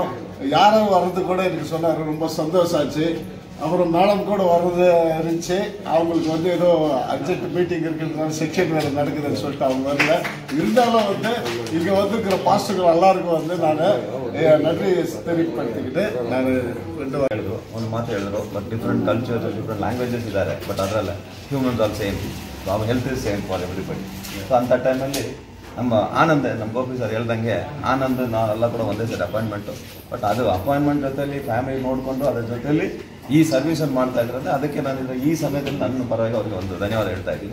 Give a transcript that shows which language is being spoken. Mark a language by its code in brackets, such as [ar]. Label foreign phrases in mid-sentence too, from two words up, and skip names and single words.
[ta] யாரும் வர்றது கூட எனக்கு சொன்னார், ரொம்ப சந்தோஷம் ஆச்சு. அப்புறம் மேடம் கூட வர்றது இருந்துச்சு. அவங்களுக்கு வந்து ஏதோ அர்ஜென்ட் மீட்டிங் இருக்கிறதுனால செக்ஷன் வேறு நடக்குதுன்னு சொல்லிட்டு அவங்க வரல. இருந்தாலும் வந்து இங்கே வந்துருக்கிற பாஸ்டர்கள் எல்லாருக்கும் வந்து நான் நன்றி தெரிவிப்படுத்திக்கிட்டு ನಾನು [kn] ಒಂದು ಮಾತು ಹೇಳಿದ್ರು. [en] but different cultures different languages ಇದ್ದಾರೆ. ಬಟ್ ಅದರಲ್ಲ humans all same. ಸೊ ಅವ್ರ health is same for everybody. [kn] ಸೊ ಅಂಥ ಟೈಮಲ್ಲಿ ನಮ್ಮ ಆನಂದ್ ನಮ್ಮ ಗೋಪಿ ಸರ್ ಹೇಳ್ದಂಗೆ ಆನಂದ್ ನಾವೆಲ್ಲ ಕೂಡ ಒಂದೇ ಸರಿ ಅಪಾಯಿಂಟ್ಮೆಂಟು. ಬಟ್ ಅದು ಅಪಾಯಿಂಟ್ಮೆಂಟ್ ಜೊತೆಲಿ ಫ್ಯಾಮಿಲಿ ನೋಡಿಕೊಂಡು ಅದರ ಜೊತೆಲಿ ಈ ಸರ್ವಿಸನ್ನು ಮಾಡ್ತಾ ಇದ್ರಂದ್ರೆ ಅದಕ್ಕೆ ನಾನು ಈ ಸಮಯದಲ್ಲಿ ನನ್ನ ಪರವಾಗಿ ಅವ್ರಿಗೆ ಒಂದು ಧನ್ಯವಾದ ಹೇಳ್ತಾ ಇದ್ದೀನಿ.